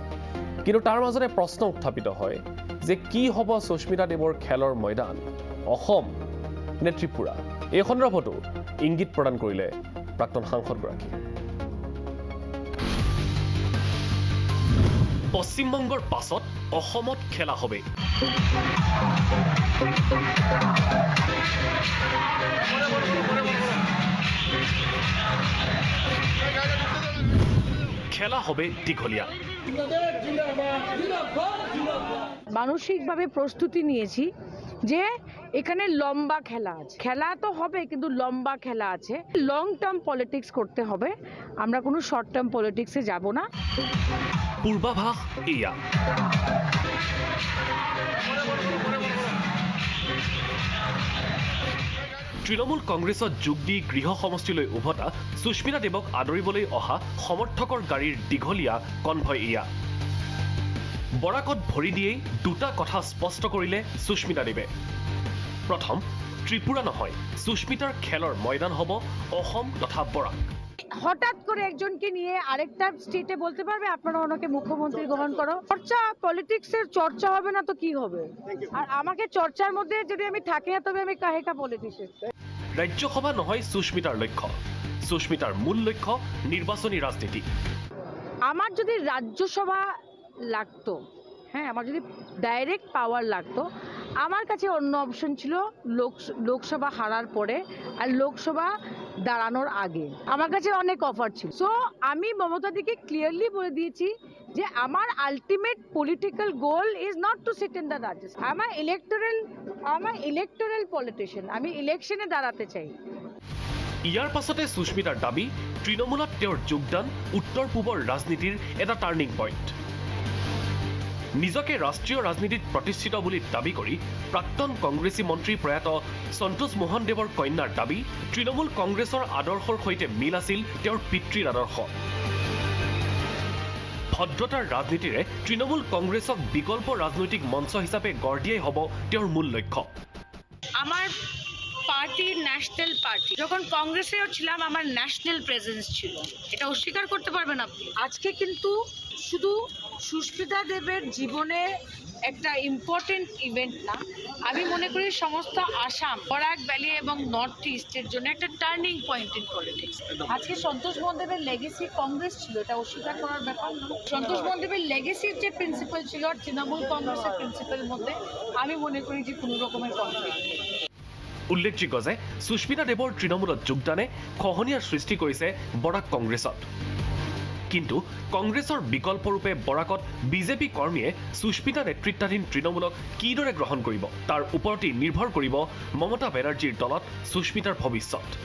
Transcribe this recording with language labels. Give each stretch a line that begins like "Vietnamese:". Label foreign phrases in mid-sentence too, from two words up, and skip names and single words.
Assamese: কিন্তু তাৰ মাজতে প্ৰশ্ন উত্থাপিত হয় যে কি হ'ব সুস্মিতা দেৱৰ খেলৰ ময়দান, অসম নে ত্ৰিপুৰা? এই সন্দৰ্ভতো ইংগিত প্ৰদান কৰিলে প্ৰাক্তন সাংসদগৰাকী। পশ্চিমবংগৰ পাছত অসমত
Bangla: খেলা হবে। খেলা হবে দীঘলীয়া। মানসিকভাবে প্রস্তুতি নিয়েছি যে এখানে লম্বা খেলা আছে। খেলা তো হবে কিন্তু লম্বা খেলা আছে।
English: long term politics
Bangla: করতে হবে, আমরা কোনো
English: short term politics
Bangla: যাব না।
Assamese: পূৰ্বাভাস এয়া। তৃণমূল কংগ্ৰেছত যোগ দি গৃহ সমষ্টিলৈ উভতা সুস্মিতা দেৱক আদৰিবলৈ অহা সমৰ্থকৰ গাড়ীৰ দীঘলীয়া কনভয় এয়া। বৰাকত ভৰি দিয়েই দুটা কথা স্পষ্ট কৰিলে সুস্মিতা দেৱে। প্ৰথম, ত্ৰিপুৰা নহয়, সুস্মিতাৰ খেলৰ ময়দান হ'ব অসম তথা বৰাক।
Bangla: হঠাৎ করে একজনকে নিয়ে আরেকটা স্টেটে বলতে পারবে আপনারা ওনাকে মুখ্যমন্ত্রী গ্রহণ করো? চর্চা, পলিটিক্সের চর্চা হবে না তো কি হবে? আর আমাকে চর্চার মধ্যে যদি আমি থাকি না তবে আমি কাহেকা পলিটিক্স।
Assamese: ৰাজ্যসভা নহয় সুস্মিতাৰ লক্ষ্য, সুস্মিতাৰ মূল লক্ষ্য নিৰ্বাচনী ৰাজনীতি।
Bangla: আমার যদি রাজ্যসভা লাগতো, হ্যাঁ, আমার যদি ডাইরেক্ট পাওয়ার লাগতো, আমার কাছে অন্য অপশন ছিল লোকসভা হারার পরে আর লোকসভা দাঁড়ানোর আগে। আমার কাছে অনেক অফার ছিল। সো আমি মমতাদিকে ক্লিয়ারলি বলে দিয়েছি যে আমার
English: ultimate political goal is not to sit in the Rajya Sabha.
Bangla: আমার
English: electoral politician,
Bangla: আমি ইলেকশনে দাঁড়াতে চাই।
Assamese: ইয়াৰ পাছতে সুস্মিতাৰ দাবী, তৃণমূলত তেওঁৰ যোগদান উত্তৰ পূবৰ ৰাজনীতিৰ এটা
English: turning point.
Assamese: নিজকে ৰাষ্ট্ৰীয় ৰাজনীতিত প্ৰতিষ্ঠিত বুলি দাবী কৰি প্ৰাক্তন কংগ্ৰেছী মন্ত্ৰী প্ৰয়াত সন্তোষ মোহন দেৱৰ কন্যাৰ দাবী তৃণমূল কংগ্ৰেছৰ আদৰ্শৰ সৈতে মিল আছিল তেওঁৰ পিতৃৰ আদৰ্শ। ভদ্ৰতাৰ ৰাজনীতিৰে তৃণমূল কংগ্ৰেছক বিকল্প ৰাজনৈতিক মঞ্চ হিচাপে গঢ় দিয়াই হ'ব তেওঁৰ মূল লক্ষ্য।
Bangla: আমার পার্টির
English: national party
Bangla: যখন কংগ্রেসেও ছিলাম আমার
English: national presence
Bangla: ছিল, এটা অস্বীকার করতে পারবেন আপনি। আজকে কিন্তু শুধু সুস্মিতা দেবের জীবনে একটা
English: important event
Bangla: না, আমি মনে করি সমস্ত আসাম, বরাক ভ্যালি এবং নর্থ ইস্টের জন্য একটা
English: turning point in politics.
Bangla: আজকে সন্তোষ মোহনদেবের লেগেসি কংগ্রেস ছিল, এটা অস্বীকার করার ব্যাপার না। সন্তোষ মোহনদেবের লেগেসির যে প্রিন্সিপাল ছিল আর তৃণমূল কংগ্রেসের প্রিন্সিপালের মধ্যে আমি মনে করি যে কোনো রকমের কনফ্লিক্ট নেই।
Assamese: উল্লেখযোগ্য যে সুস্মিতা দেৱৰ তৃণমূলত যোগদানে খহনীয়াৰ সৃষ্টি কৰিছে বৰাক কংগ্ৰেছত। কিন্তু কংগ্ৰেছৰ বিকল্পৰূপে বৰাকত বিজেপি কৰ্মীয়ে সুস্মিতা নেতৃত্বাধীন তৃণমূলক কিদৰে গ্ৰহণ কৰিব তাৰ ওপৰতেই নিৰ্ভৰ কৰিব মমতা বেনাৰ্জীৰ দলত সুস্মিতাৰ ভৱিষ্যত।